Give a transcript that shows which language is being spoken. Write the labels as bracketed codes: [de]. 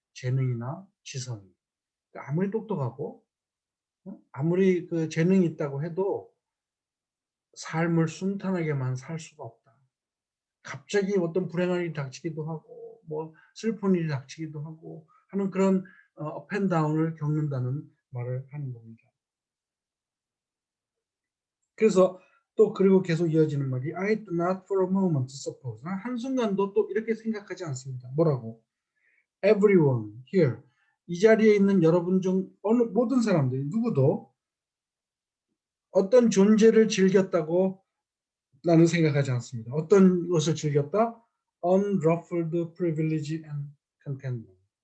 [ko] 재능이나 지성이. 그러니까 아무리 똑똑하고 아무리 그 재능이 있다고 해도 삶을 순탄하게만 살 수가 없다. 갑자기 어떤 불행한 일이 닥치기도 하고 뭐 슬픈 일이 닥치기도 하고 하는 그런 업앤다운을 겪는다는 말을 하는 겁니다. 그래서 또 그리고 계속 이어지는 말이 I do not for a moment suppose. 한순간도 또 이렇게 생각하지 않습니다. 뭐라고? Everyone here, 이 자리에 있는 여러분 중 어느 모든 사람들이 누구도 어떤 존재를 즐겼다고 나는 생각하지 않습니다. [en] 어떤 것을 즐겼다? Unruffled privilege and contentment.